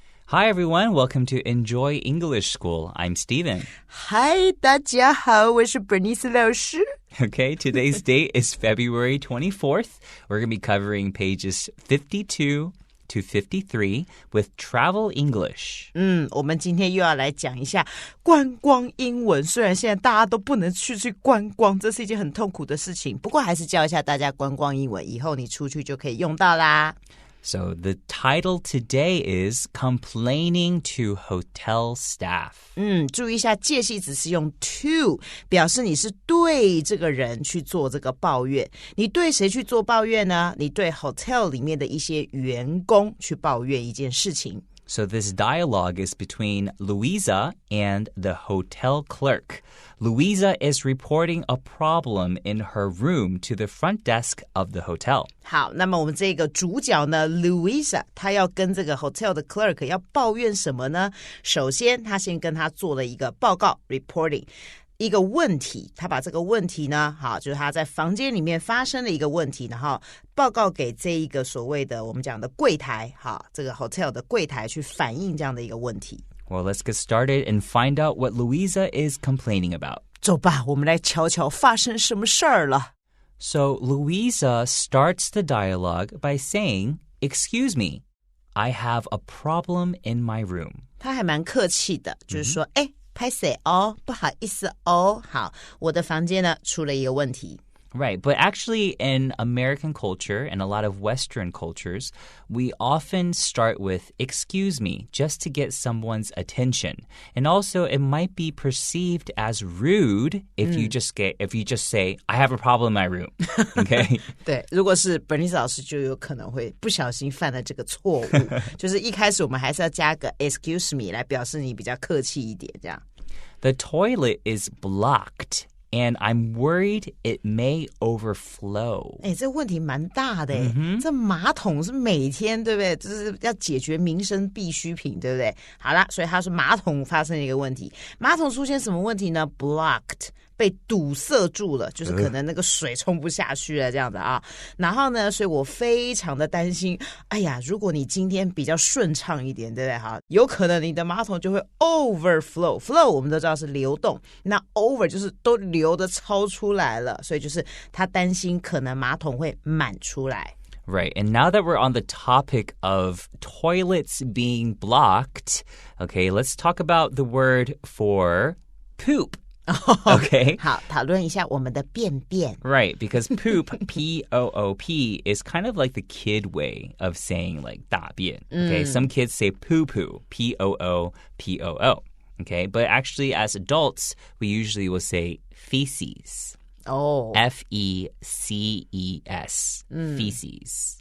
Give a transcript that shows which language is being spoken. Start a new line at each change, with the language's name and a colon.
English: Hi everyone, welcome to Enjoy English School. I'm Steven.
Chinese: Hi, 大家好，我是 Bernice 老师。
English: Okay, today's date is February 24th. We're going to be covering pages 52 to 53 with Travel English.
Chinese: 我们今天又要来讲一下观光英文。虽然现在大家都不能去观光，这是一件很痛苦的事情，不过还是教一下大家观光英文，以后你出去就可以用到啦。
English: So the title today is Complaining to Hotel Staff.
Chinese: 注意一下介系词是用 to 表示你是对这个人去做这个抱怨。你对谁去做抱怨呢？你对 hotel 里面的一些员工去抱怨一件事情。
English: So this dialogue is between Louisa and the hotel clerk. Louisa is reporting a problem in her room to the front desk of the hotel.
Chinese: 好，那么我们这个主角呢 Louisa 她要跟这个 hotel 的 clerk 要抱怨什么呢？首先她先跟他做了一个报告 reporting一个问题，他把这个问题呢，好，就是他在房间里面发生了一个问题，然后报告给这一个所谓的我们讲的柜台，好，这个 hotel 的柜台去反映这样的一个问题。
English: Well, let's get started and find out what Louisa is complaining about.
Chinese: 走吧，我们来瞧瞧发生什么事儿了。
English: So Louisa starts the dialogue by saying, "Excuse me, I have a problem in my room."
Chinese: 他还蛮客气的，就是说，拍谁哦，不好意思哦，好，我的房间呢出了一个问题。
English: Right, but actually in American culture and a lot of Western cultures, we often start with "excuse me" just to get someone's attention. And also it might be perceived as rude if you just say, "I have a problem in my room." Okay?
Chinese: 对，如果是 Bernice 老师就有可能会不小心犯了这个错误，就是一开始我们还是要加个
English: "excuse me"
Chinese: 来表示你比较客气一点这样。
English: The toilet is blocked.And I'm worried it may overflow.
Chinese: 这问题蛮大的这马桶是每天对不对？就是要解决民生必需品，对不对？好啦，所以他说马桶发生了一个问题。马桶出现什么问题呢？Blocked 被堵塞住了，就是可能那个水冲不下去了这样子啊。然后呢，所以我非常的担心，哎呀，如果你今天比较顺畅一点，对不对？哈，有可能你的马桶就会 overflow。flow 我们都知道是流动，那 over 就是都流的超出来了，所以就是他担心可能马桶会满出来。
English: Right, and now that we're on the topic of toilets being blocked, okay, let's talk about the word for poop.Okay.
Chinese: 好，讨论一下我们的便便。
English: Right, because poop, P-O-O-P, is kind of like the kid way of saying like 大便. Okay, some kids say poo-poo, P-O-O-P-O-O. Okay, but actually as adults, we usually will say feces. F-E-C-E-S, feces.